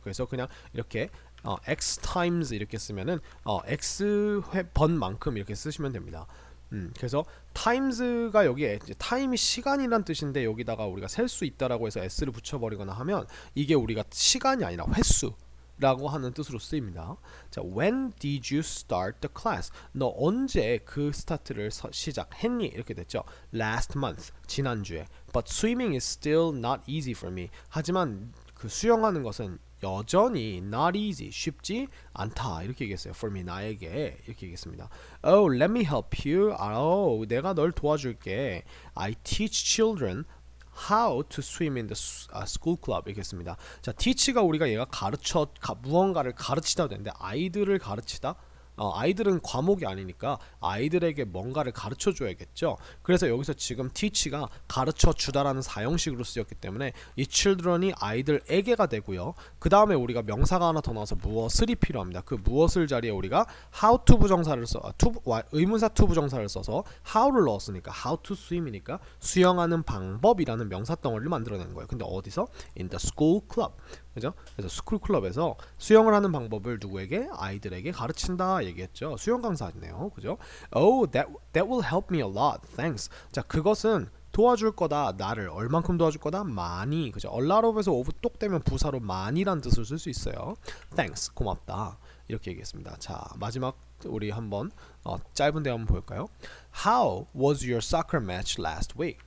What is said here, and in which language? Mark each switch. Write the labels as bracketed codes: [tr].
[ko] 그래서 그냥 이렇게 x times 이렇게 쓰면은 x 번만큼 이렇게 쓰시면 됩니다. 그래서 times가 여기에 time이 시간이란 뜻인데 여기다가 우리가 셀 수 있다라고 해서 s를 붙여버리거나 하면 이게 우리가 시간이 아니라 횟수라고 하는 뜻으로 쓰입니다. [en] 자, when did you start the class? [ko] 너 언제 그 스타트를 시작했니? 이렇게 됐죠. [en] Last month, [ko] 지난주에. [en] But swimming is still not easy for me. [ko] 하지만 그 수영하는 것은 여전히 not easy, 쉽지 않다 이렇게 얘기했어요. For me, 나에게 이렇게 얘기했습니다. [en] Oh, let me help you. [ko] 내가 널 도와줄게. [en] I teach children how to swim in the school club [ko] 이렇게 했습니다. 자, teach가 우리가 얘가 무언가를 가르치다 되는데 아이들을 가르치다 아이들은 과목이 아니니까 아이들에게 뭔가를 가르쳐 줘야겠죠. 그래서 여기서 지금 teach가 가르쳐 주다라는 사형식으로 쓰였기 때문에 이 children이 아이들에게가 되고요. 그 다음에 우리가 명사가 하나 더 나와서 무엇을이 필요합니다. 그 무엇을 자리에 우리가 how to 부정사를 의문사 to 부정사를 써서 how를 넣었으니까 how to swim이니까 수영하는 방법이라는 명사 덩어리를 만들어낸 거예요. 근데 어디서? In the school club. 그죠? 그래서 스쿨 클럽에서 수영을 하는 방법을 누구에게? 아이들에게 가르친다 얘기했죠. 수영 강사네요. 그죠? [en] Oh, that will help me a lot. [ko] Thanks. 자, 그것은 도와줄 거다. 나를 얼만큼 도와줄 거다? 많이. 그죠? A lot of에서 of 똑 되면 부사로 많이란 뜻을 쓸 수 있어요. Thanks. 고맙다. 이렇게 얘기했습니다. 자, 마지막 우리 한번 짧은 대화 한번 볼까요? [en] How was your soccer match last week?